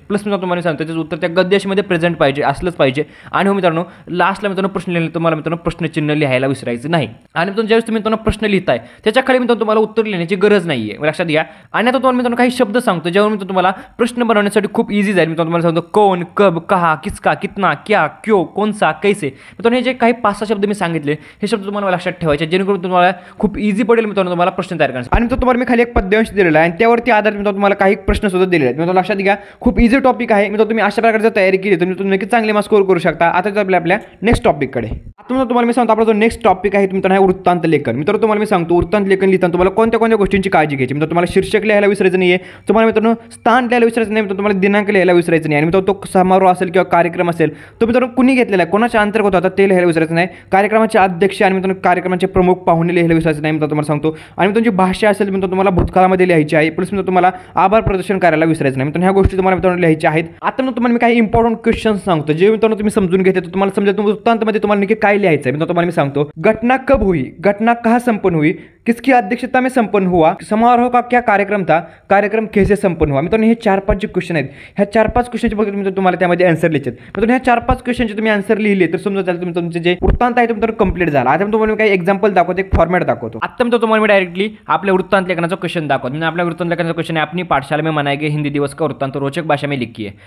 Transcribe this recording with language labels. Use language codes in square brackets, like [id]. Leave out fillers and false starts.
[mr] Plus मित्रांनो तुम्हाला सांगतो त्याचं उत्तर त्या गद्यामध्ये प्रेझेंट पाहिजे असलंच पाहिजे. आणि हो मित्रांनो लास्टला मित्रांनो प्रश्न लिहिलं तुम्हाला मित्रांनो प्रश्नचिन्ह लिहायला विसरायचं नाही. आणि मित्रांनो ज्यावेळेस तुम्ही मित्रांनो प्रश्न लिहिताय त्याच्या खाली मित्रांनो तुम्हाला उत्तर लिहिण्याची गरज नाही आहे, लक्षात घ्या. आणि आता तुम्हाला मित्रांनो काही शब्द सांगतो ज्यावर मित्रांनो तुम्हाला प्रश्न बनवण्यासाठी खूप इझी जाईल. मित्रांनो तुम्हाला सांगतो [hi] कौन कब कहा किसका कितना क्या क्यों कौन सा कैसे. [mr] मित्रांनो हे जे काही 5-6 शब्द मी सांगितले हे शब्द तुम्हाला लक्षात ठेवायचे जेणेकरून तुम्हाला खूप इझी पडेल मित्रांनो तुम्हाला प्रश्न तयार करण्यासाठी. आणि मित्रांनो तुम्हाला मी खाली एक पद्यांश दिलेला आहे आणि त्यावरती आधारित मित्रांनो तुम्हाला काही प्रश्न सुद्धा दिलेले आहेत. मित्रांनो लक्षात घ्या खूप इझी टॉपिक आहे. मित्रांनो तुम्ही अशा प्रकारची तयारी केली तर तुम्ही नक्कीच चांगले मार्क्स स्कोर करू शकता. आता आपल्या नेक्स्ट टॉपिककडे. आता तुम्हाला मी सांगतो आपला जो नेक्स्ट टॉपिक आहे मित्रांनो वृत्तांत लेखन. मित्रांनो तुम्हाला मी सांगतो वृत्तांत लेखन लिहिताना तुम्हाला कोणत्या गोष्टींची काळजी घ्यायची. मित्रांनो तुम्हाला शीर्षक लिहायला विसरायचं नाहीये. तुम्हाला मित्रांनो स्थान लिहायला विसरायचं नाही. मित्रांनो तुम्हाला दिनांक लिहायला विसरायचं नाही. आणि मित्रांनो तो समारोह असेल किंवा कार्यक्रम असेल तो मित्रांनो कुणी घेतलेला आहे कोणाच्या अंतर्गत होता ते लिहायला विसरायचं नाही. कार्यक्रमाचे अध्यक्ष आणि मित्रांनो कार्यक्रमाचे प्रमुख पाहुणे लिहायला विसरायचं नाही. मित्रांनो तुम्हाला सांगतो. आणि मित्रांनो जी भाषा असेल मित्रांनो तुम्हाला भूतकाळामध्ये लिहायची आहे. प्लस मित्रांनो तुम्हाला आभार प्रदर्शन करायला विसरायचं नाही. मित्रांनो ह्या गोष्टी तुम्हाला मित्रांनो लिहायच्या आहेत. आता तुम्हाला मी काही इम्पॉर्टंट क्वेश्चन्स सांगतो जे मित्रांनो तुम्ही समजून घेते तुम्हाला समजा वृत्तांतमध्ये तुम्हाला नक्की काय लिहायचं आहे. मित्रांनो तुम्हाला मी सांगतो [hi] घटना कब हुई, घटना कहाँ संपन्न हुई, किसकी अध्यक्षता में संपन्न हुआ, समारोह का क्या कार्यक्रम था, कार्यक्रम कैसे संपन्न हुआ. [mr] मित्रांनो हे 4-5 जे क्वेश्चन आहेत, ह्या 4-5 क्वेश्चनचे बघा तुम्ही तुम्हाला त्यामध्ये आन्सर लिहायचे. मित्रांनो ह्या 4-5 क्वेश्चनचे तुम्ही आन्सर लिहिले तर समजा त्याला तुमचे जे वृत्तांत आहे तुमचं कंप्लीट झाला. आता मी तुम्हाला काही एक्झाम्पल दाखवतो, एक फॉर्मॅट दाखवतो. आता मी तुम्हाला डायरेक्टली आपल्या वृत्तांत लेखनाचा क्वेश्चन दाखवतो. म्हणजे आपल्या वृत्तांत लेखनाचा क्वेश्चन आहे, [hi] अपनी पाठशाला में मनाए गए हिंदी दिवस का वृत्तांत रोचक भाषा में लिखिए.